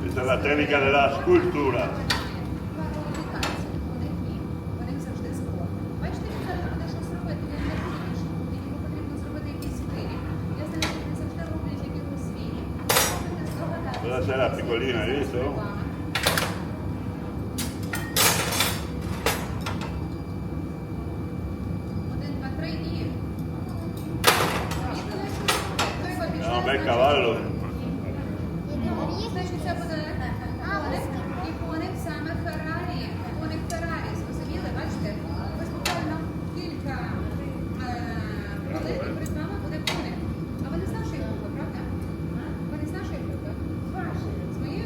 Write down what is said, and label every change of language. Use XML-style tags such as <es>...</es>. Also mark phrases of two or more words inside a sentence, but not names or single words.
<it>la tecnica della scultura.</it> <uk>Вони завжди згодні. Бачите, він зараз буде щось робити, він не фініш. Йому потрібно зробити якийсь виріб. Я знаю, що вони завжди роблять якихось виріб. Можете здогадатися.</uk> <it>Buonasera piccolina, hai visto?</it> <uk>Один, два, три і...</uk> <it>È un bel cavallo.</it> <uk>Значить, це буде коник, і коник саме Феррарі. Коник Феррарі, зрозуміли? Бачите? Ось буквально кілька хвилин і перед вами буде коник. А ви не з нашої групи, правда? Ви не з нашої групи? З вашої. З моєї?</uk>